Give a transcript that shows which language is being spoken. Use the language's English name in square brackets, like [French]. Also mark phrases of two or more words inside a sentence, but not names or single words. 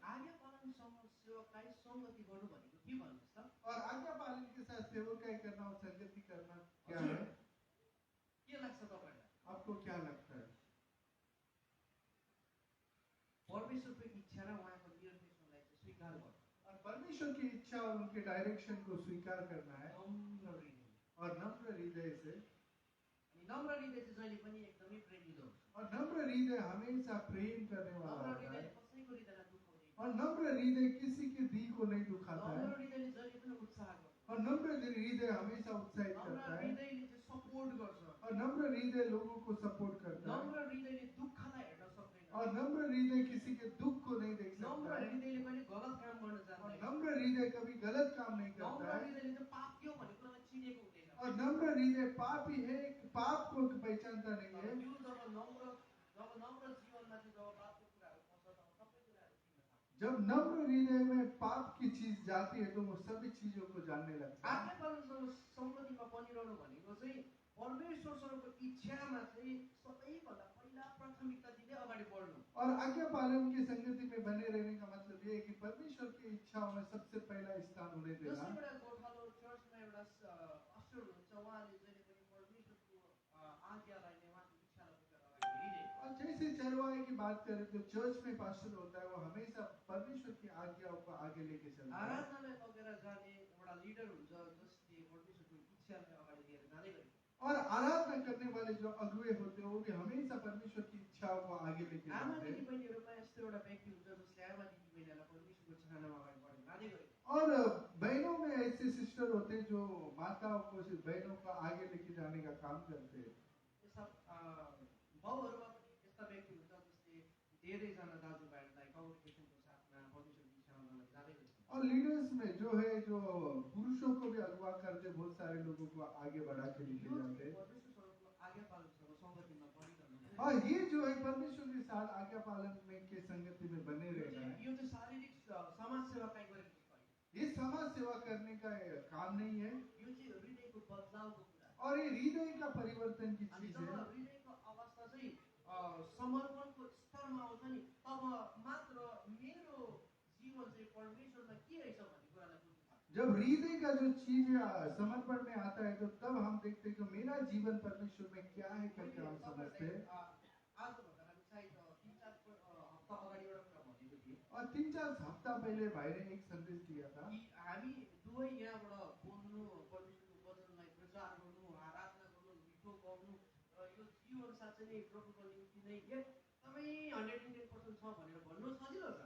[Nepali] आज्ञा पालनसँग सेवकाई सङ्गति गर्नु भनेको के भन्नुहोस् त [Hindi] और आज्ञा पालन के साथ सेवकाई करना और संगति करना क्या है? [Nepali] के लाग्छ तपाईँलाई [Hindi] आपको क्या लगता है? [Nepali] परमेश्वरको इच्छा र उहाँको निर्देशनलाई चाहिँ स्वीकार गर्नु [Hindi] और परमेश्वर की इच्छा और उनके डायरेक्शन को स्वीकार करना है [Nepali] नम्र हृदय [Hindi] और नम्र हृदय से। [Nepali] अनि नम्र हृदय चाहिँ जहिले पनि एकदमै प्रेमिलो हुन्छ [Hindi] और नम्र हृदय हमेशा प्रेम करने वाला [Nepali] नम्र [Hindi] होता [Nepali] हृदयले [Hindi] है [Nepali] कसैको हृदयलाई दुखाउँदैन [Hindi] और नम्र हृदय किसी के दिल को नहीं दुखाता [Nepali] नम्र [Hindi] है [Nepali] हृदयले जहिले पनि उत्साह गर्छ [Hindi] और नम्र हृदय हमेशा उत्साहित [Nepali] नम्र [Hindi] करता है [Nepali] हृदयले चाहिँ सपोर्ट गर्छ [Hindi] और नम्र हृदय लोगों को सपोर्ट करता है [Nepali] नम्र हृदयले दुःखलाई हेर्न सक्दैन [Hindi] और नम्र हृदय किसी के दुख को नहीं देख सकता [Nepali] नम्र [Hindi] है [Nepali] हृदयले कहिले गलत काम गर्न [Hindi] और [Nepali] जान्दैन [Hindi] नम्र हृदय कभी गलत काम नहीं [Nepali] नम्र [Hindi] करता है [Nepali] हृदयले चाहिँ पाप के हो भन्ने कुरालाई चिनेको हुँदैन [Hindi] और नम्र हृदय पाप ही है, पाप को पहचानता नहीं [Nepali] तर [Hindi] है। [Nepali] यो जब नम्र जीवनमा चाहिँ जब पापको कुराहरू पर्छ तब सबै कुराहरू चिन्न सक्छ [Hindi] जब नम्र हृदय में पाप की चीज जाती है तो वो सभी चीजों को जानने लगता है। [Nepali] आज्ञा पालनसँग सङ्गतिमा बनिरहनु भनेको चाहिँ परमेश्वरसँगको इच्छामा चाहिँ सबैभन्दा पहिला पहिला प्राथमिकता दिँदै अगाडि बढ्नु। [Hindi] और आज्ञा पालन की संगति में बने रहने का मतलब ये है कि परमेश्वर की इच्छाओं में सबसे पहला स्थान उन्हें देना। [Nepali] जस्तै एउटा गोठालो चर्चमा एउटा पास्टर हुनुहुन्छ, उहाँले जहिले पनि परमेश्वरको आज्ञालाई नै उहाँको इच्छालाई बोकेर अगाडि हिँडिरहेको। [Hindi] और जैसे चरवाहे की बात करें तो चर्च में पास्टर होता है, वो हमेशा परमेश्वर की आज्ञाओं को आगे लेके चलता है। [Nepali] आराधनालय लगेर जाने एउटा लिडर हुन्छ जसले परमेश्वरको इच्छालाई अगाडि लिएर जाँदै गरेको। [Hindi] और आराधना करने वाले जो अगुवे होते हैं वो भी हमेशा परमेश्वर की इच्छाओं को आगे लेके [Nepali] आमा [Hindi] जाते हैं। [Nepali] दिदीबहिनीहरूमा यस्तो एउटा व्यक्ति हुन्छ जसले आमा दिदीबहिनीलाई परमेश्वरको चाहनामा अगाडि बढेर जाँदै गरेको। [Hindi] और बहनों में ऐसे सिस्टर होते हैं जो माताओं को, बहनों को आगे लेके जाने का काम करते हैं। [Nepali] यस्ता बाउहरूमा पनि यस्ता व्यक्ति हुन्छ जसले धेरैजना दाजुभाइहरूलाई कम्युनिकेसनको साथमा परमेश्वरको इच्छामा अगाडि जाँदै गरेको। [Hindi] और लीडर्स में जो है, जो पुरुषों को भी अगवा करते, बहुत सारे लोगों को आगे बढ़ा के लेके जाते हैं। [Nepali] परमेश्वरसँग आज्ञा पालनसँग सङ्गतिमा बनिरहनु। [Hindi] और ये जो है परमेश्वर के साथ आज्ञा पालन में के संगति में बने रहना है। [Nepali] यो चाहिँ शारीरिक समाज सेवाकाई गरेको जस्तो होइन। [Hindi] ये समाज सेवा करने का काम नहीं है, [Nepali] यो चाहिँ हृदयको बदलावको कुरा हो। [Hindi] और ये हृदय का परिवर्तन की [Nepali] अनि [Hindi] चीज [Nepali] जब [Hindi] है। [Nepali] हृदयको अवस्था चाहिँ समर्पणको स्तरमा आउँछ नि, तब मात्र मेरो जीवन चाहिँ परमेश्वरमा के रहेछ भन्ने कुरालाई बुझ्नु सक्छ। [Hindi] जब हृदय का जो चीज समर्पण में आता है तो तब हम देखते हैं कि मेरा जीवन परमेश्वर में क्या है करके हम समझते हैं। [Nepali] आजभन्दा हामी सायद 3-4 हप्ता अगाडि एउटा कुरा भनेको थिएँ [Hindi] और 3-4 हफ्ता पहले भाई ने एक संदेश दिया था [Nepali] कि हामी दुवै यहाँबाट बोल्नु, परमेश्वरको वचनलाई प्रचार गर्नु, आराधना गर्नु, मिठो गाउनु, यो जीवन साँच्चै नै प्रभुको निम्ति नै एकदमै 110% छ भनेर भन्नु सजिलो छ।